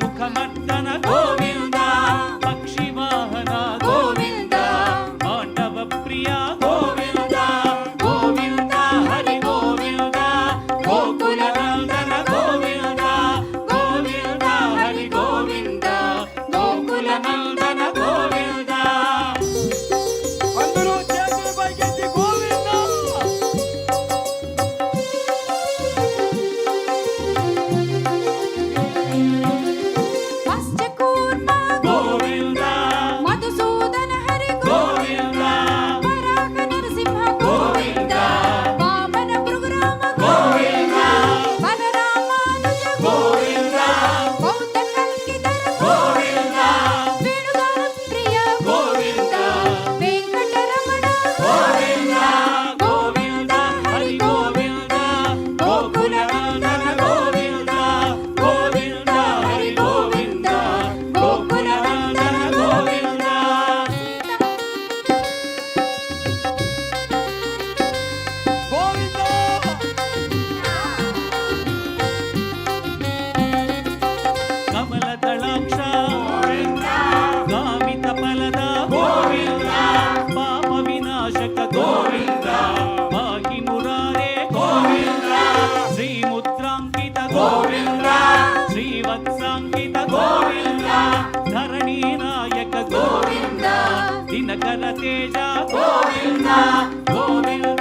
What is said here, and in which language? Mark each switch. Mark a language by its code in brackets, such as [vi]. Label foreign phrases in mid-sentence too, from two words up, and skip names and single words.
[sa] ಮರ್ದನ ಗೋವಿಂದ ಪಕ್ಷಿ ವಾಹನ ಗೋವಿಂದ ಪಾಂಡವ ಪ್ರಿಯ ಗೋವಿಂದ ಗೋವಿಂದ ಹರಿ ಗೋವಿಂದ ಗೋಕುಲ ನಂದನ ಗೋವಿಂದ ಗೋವಿಂದ ಹರಿ ಗೋವಿಂದ ಗೋಕುಲ ನಂದನ ಗೋವಿಂದ [te] అందరూ చేతులు పైకెత్తి గోవింద [sa] మత్స్యకూర్మ ಗೋವಿಂದ మధుసూదన హరి ಗೋವಿಂದ వరాహ నరసింహ గోవింద వామన భృగురామ ಗೋವಿಂದ బలరామానుజ ಗೋವಿಂದ బౌద్ధ కల్కిధర ಗೋವಿಂದ వేణుగాన ప్రియ ಗೋವಿಂದ వెంకటరమణ ಗೋವಿಂದ ಗೋವಿಂದ ಹರಿ ಗೋವಿಂದ ಗೋಕುಲ ನಂದನ ಗೋವಿಂದ ಗೋವಿಂದ ಹರಿ ಗೋವಿಂದ ಗೋಕುಲ ನಂದನ ಗೋವಿಂದ గోవింద ಕಮಲದಳಾಕ್ಷ ಕಾಮಿತ ಫಲದ ಗೋವಿಂದ ಪಾಪ ವಿನಾಶಕ ಗೋವಿಂದ ಭಾಗಿ ಮುರಾರೇ ಗೋವಿಂದ ಶ್ರೀ ಮುದ್ರಾಂಕಿತ ಗೋವಿಂದ ಶ್ರೀವತ್ಸಾಂಕಿತ ಗೋವಿಂದ ಧರಣಿ ನಾಯಕ ಗೋವಿಂದ ದಿನಕರ ತೇಜ ಗೋವಿಂದ ಗೋವಿಂದ